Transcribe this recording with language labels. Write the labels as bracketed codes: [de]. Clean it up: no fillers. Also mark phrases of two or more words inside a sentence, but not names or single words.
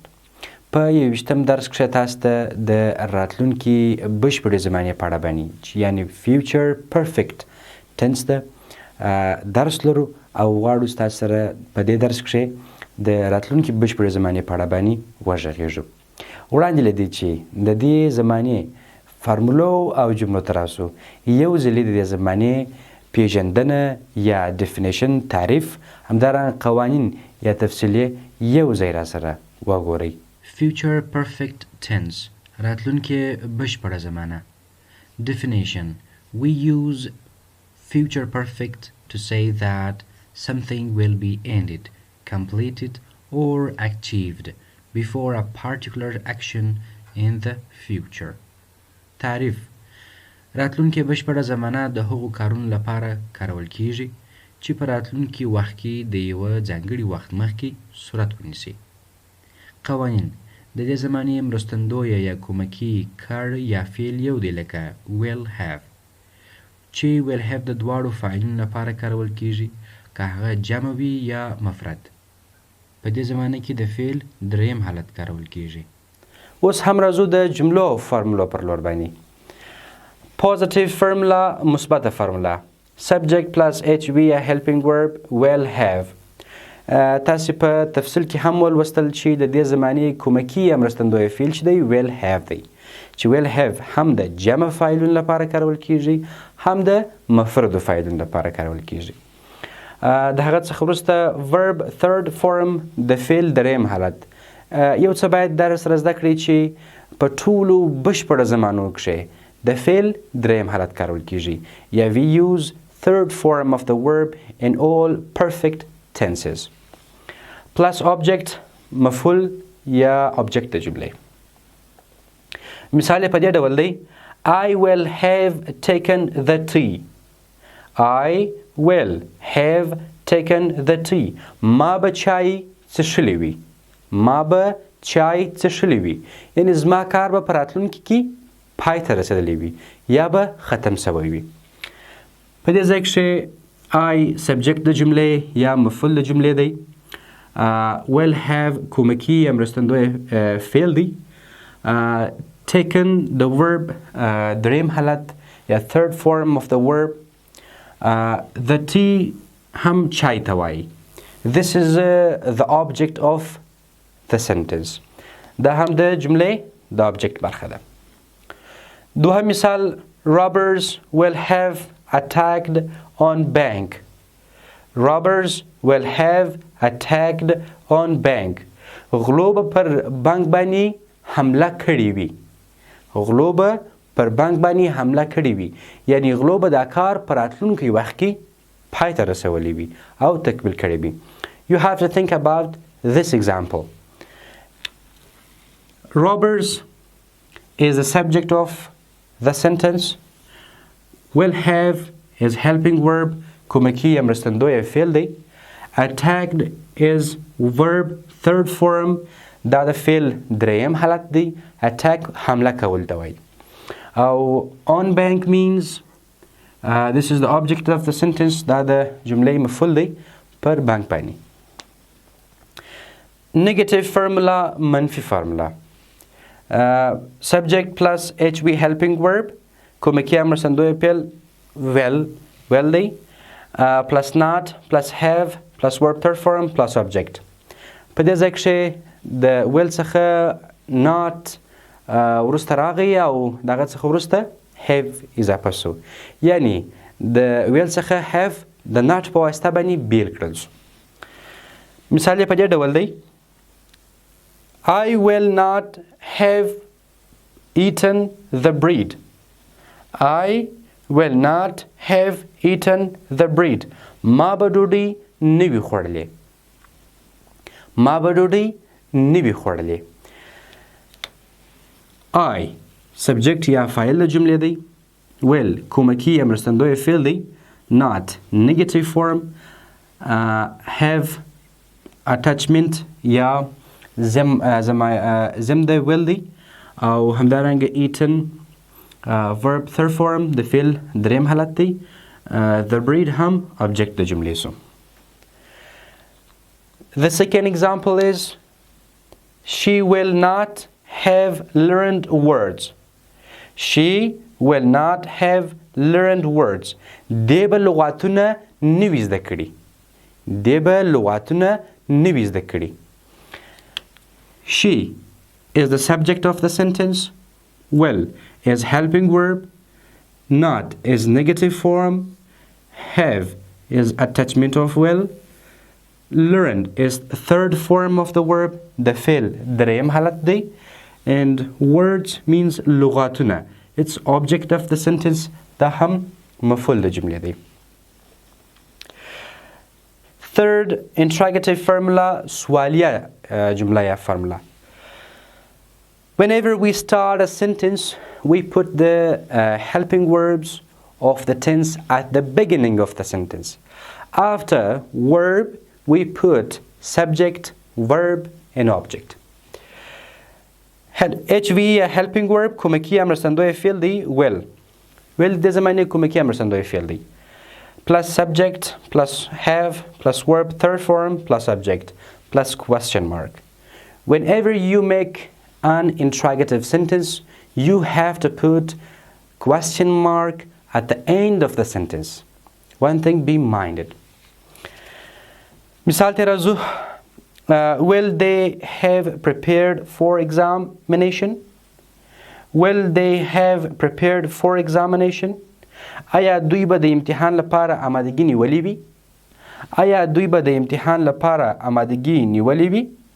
[ps] په یوشتم درس کښې تاسو ته د راتلونکي بشپړې زمانې په اړه باندې چې یعنې [en] future perfect tense [ps] ده درس لرو او غواړو ستاسو سره په دې درس کښې د راتلونکي بشپړې زمانې په اړه باندې وغږېږو. وړاندې له دې چې د دې زمانې فارمولو او جملو ته راسو، یو ځلې د دې زمانې پېژندنه یا ډیفینیشن تعریف، همدارنګه قوانین یا تفصیلې یو ځای راسره وګورئ. [en] Future perfect tense [ps] راتلونکې بشپړه زمانه. [en] Definition: We use future perfect to say that something will be ended, completed or achieved before a particular action in the future. [ps] تعريف: راتلونکې بشپړه زمانه د هغو کارونو لپاره کارول کیږي چې په راتلونکي وخت کې د یوه ځانګړي وخت مخکې صورت ونیسي. قوانین: د دې زمانې مرستندویه یا کومکي کړ یا فعل یو دی لکه [en] will have [ps] چې [en] will have [ps] د دواړو فاعلینو لپاره کارول کیږي که هغه جمع وي یا مفرد. په دې زمانه کې د فعل دریم حالت کارول کیږي. اوس هم راځو د جملو فارمولو پر لور باندې. [en] positive formula, [ps] مثبته فرمولا. [en] subject plus HV یا helping verb will have. [ps] تاسې په تفصیل کې هم ولوستل چې د دې زمانې کومکي یا مرستندویه فعل چې دی [en] will have [ps] دی، چې [en] will have [ps] هم د جمع فاعلونو لپاره کارول کیږي هم د مفردو فاعلونو لپاره کارول کیږي. د هغه څخه وروسته [en] verb third form [ps] د فعل دریم حالت. یو څه باید در سره زده کړئ چې په ټولو بشپړه زمانو کښې د فعل دریم حالت کارول کیږي یا [en] we use third form of the verb in all perfect tenses. plus object [ps] مفعول یا object د جملې. مثال په دې ډول دی: I will have taken the tea. I will have taken the tea. ما به چای څښلی وي. ما به چای څښلی وي. یعنې زما کار به په راتلونکي کې پای ته رسېدلی وي یا به ختم سوی وي. په دې ځای کښې I سبجکت د جملې یا مفعول د جملې دی. [en] will have [ps] کومکي یا مرستندوی فعل دی. [en] taken the verb [ps] دریم حالت [en] یا third form of the verb. [ps] the tea هم چای ته وایي. [en] this is the object of the sentence. [ps] دا هم د جملې د object برخه ده. دوهم مثال: [en] robbers will have attacked on bank. robbers will have attacked on bank. [ps] غلو به پر بانک باندې حمله کړې وي. غلو به پر بانک باندې حمله کړې وي، یعنی غلو به دا کار په راتلونکي وخت کې پای ته رسولی وي او تکمیل کړی وي. [en] You have to think about this example. Robbers is the subject of the sentence. Will have is helping verb [ps] کومکي یا مرستندویه فعل دی. [en] attacked is verb third form [ps] دا د فعل دریم حالت دی. attack حمله کول ته وایي. [en] او on bank means this is the object of the sentence. [ps] دا د جملې مفعول دی پر بانک باندې. [en] negative formula [ps] منفي فرمولا. [en] subject plus HV helping verb [ps] کومکي یا مرستندویه فعل will دی. [en] plus not plus have plus verb third form plus object. [ps] په دې ځای کښې د will څخه not وروسته راغی او د هغه څخه وروسته have اضافه سو، یعنی د will څخه have د not په واسطه باندې بیل کړل سو. مثال یې په دې ډول دی: [en] I will not have eaten the bread. I will not have eaten the bread. [ps] ما به ډوډۍ نه وي خوړلې. ما به ډوډۍ نه وي خوړلې. I سبجکت یا فاعل د جملې دی. will کومکي یا مرستندویه فعل دی. [en] not negative form. have attachment [ps] یا زم دی will دی او همدارنګه [en] eaten verb third form [ps] د فعل دریم حالت دی [en] the breed [ps] هم object د جملې سو. [en] The second example is she will not have learned words. She will not have learned words. [ps] دی به لغاتونه نوي زده کړي. دی به لغاتونه نوي زده کړي. [en] She is the subject of the sentence. Will is helping verb. Not is negative form. Have is attachment of will. Learned is third form of the verb. [ps] The فعل دریم حالت دی. [en] And words means لغاتونه. It's object of the sentence. [ps] دا هم مفعول د جملې دی. [en] Third interrogative formula [ps] سوالیه جمله [en] یا formula. Whenever we start a sentence, we put the helping verbs of the tense at the beginning of the sentence. After verb, we put subject, verb, and object. HV helping verb [ps] کمکی امرسندوی فعل دی [en] will. [ps] Will د زمانه کمکی امرسندوی فعل دی. [en] Plus subject, plus have, plus verb third form, plus object, plus question mark. Whenever you make an interrogative sentence, you have to put question mark at the end of the sentence. One thing, be minded. [ps] مثال ته راځو. [en] Will they have prepared for examination? Will they have prepared for examination? [ps] آیا دوی به د امتحان لپاره آمادګي نیولې وي؟ آیا دوی به د امتحان لپاره آمادګي نیولې وي؟